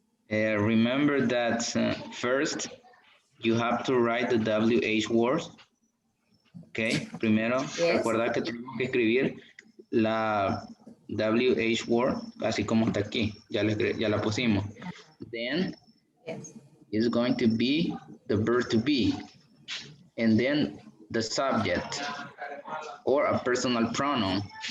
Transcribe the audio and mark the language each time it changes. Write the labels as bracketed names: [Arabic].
[English] Remember that first you have to write the WH words. [Spanish] Ok, primero [English] Yes. [Spanish] recuerda que tenemos que escribir la WH word, así como está aquí, ya la pusimos. [English] Then Yes. is going to be the verb to be, and then the subject or a personal pronoun.